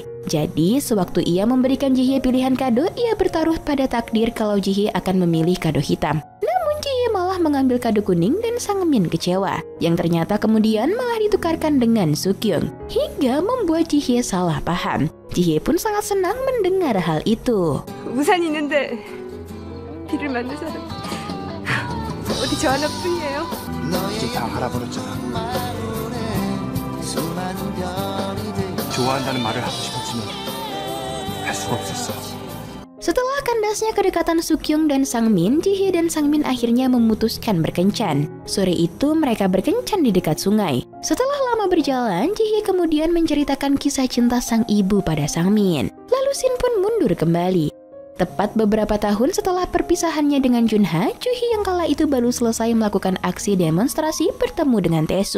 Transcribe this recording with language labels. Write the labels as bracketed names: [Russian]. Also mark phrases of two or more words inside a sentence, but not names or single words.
[Indonesian] Jadi, sewaktu ia memberikan Ji-hye pilihan kado, ia bertaruh pada takdir kalau Ji-hye akan memilih kado hitam. Namun Ji-hye malah mengambil kado kuning dan Sang-min kecewa, yang ternyata kemudian malah ditukarkan dengan Suk-kyung, hingga membuat Ji-hye salah paham. Ji-hye pun sangat senang mendengar hal itu. [Korean] 우산 있는데 비를 맞는 사람 어디 저 하나뿐이에요. 이제 다 알아버렸잖아. 좋아한다는 말을 하고 싶었지만 할 수가 없었어. [Indonesian] Setelah kandasnya kedekatan Suk-kyung dan Sang-min, Ji-hye dan Sang-min akhirnya memutuskan berkencan. Sore itu mereka berkencan di dekat sungai. Setelah lama berjalan, Ji-hye kemudian menceritakan kisah cinta sang ibu pada Sang-min. Lalu Shin pun mundur kembali. Tepat beberapa tahun setelah perpisahannya dengan Junha, Ju-hee yang kala itu baru selesai melakukan aksi demonstrasi bertemu dengan Tae-soo.